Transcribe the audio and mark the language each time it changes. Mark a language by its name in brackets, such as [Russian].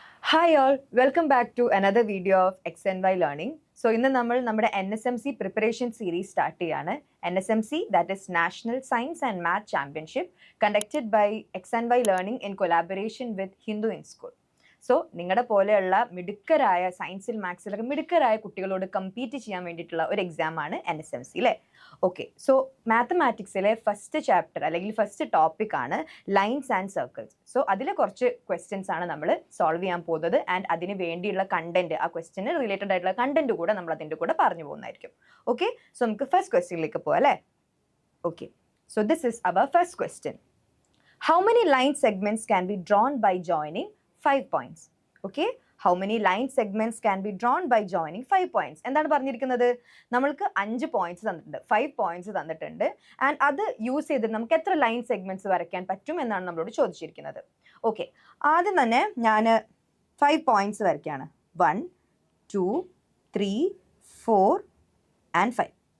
[English] Hi all, welcome back to another video of XNY Learning. [Malayalam] So ഇന്ന് നമ്മൾ നമ്മുടെ NSMC preparation series start ചെയ്യാണ്. [English] NSMC, that is National Science and Math Championship, conducted by XNY Learning in collaboration with Hindu in School. [Malayalam] So നിങ്ങളുടെ പോലെയുള്ള മിടുക്കരായ സയൻസിൽ മാത്സിലൊക്കെ മിടുക്കരായ കുട്ടികളോട് compete ചെയ്യാൻ വേണ്ടിയിട്ടുള്ള ഒരു എക്സാമാണ് NSMC അല്ലേ. ഓക്കെ, സോ മാത്തമാറ്റിക്സിലെ ഫസ്റ്റ് ചാപ്റ്റർ അല്ലെങ്കിൽ ഫസ്റ്റ് ടോപ്പിക് ആണ് ലൈൻസ് ആൻഡ് സർക്കിൾസ്. സോ അതിലെ കുറച്ച് ക്വസ്റ്റ്യൻസ് ആണ് നമ്മൾ സോൾവ് ചെയ്യാൻ പോകുന്നത് ആൻഡ് അതിന് വേണ്ടിയുള്ള കണ്ടന്റ്, ആ ക്വസ്റ്റ്യന് റിലേറ്റഡ് ആയിട്ടുള്ള കണ്ടന്റ് കൂടെ നമ്മൾ അതിൻ്റെ കൂടെ പറഞ്ഞു പോകുന്നതായിരിക്കും. ഓക്കെ, സോ നമുക്ക് ഫസ്റ്റ് ക്വസ്റ്റ്യനിലേക്ക് പോകാം അല്ലേ. Okay, [English] So this is our first question. How many line segments can be drawn by joining 5 points? Okay, how many line segments can be drawn by joining 5 points? [Malayalam] എന്താണ് പറഞ്ഞിരിക്കുന്നത്? നമ്മൾക്ക് 5 points തന്നിട്ടുണ്ട്, 5 points തന്നിട്ടുണ്ട് and അത് use ചെയ്ത് നമുക്ക് എത്ര line segments വരയ്ക്കാൻ പറ്റും എന്നാണ് നമ്മളോട് ചോദിച്ചിരിക്കുന്നത്. ഓക്കെ, ആദ്യം തന്നെ ഞാൻ 5 പോയിന്റ്സ് വരയ്ക്കുകയാണ്. [English] 1 2 3 4 and 5.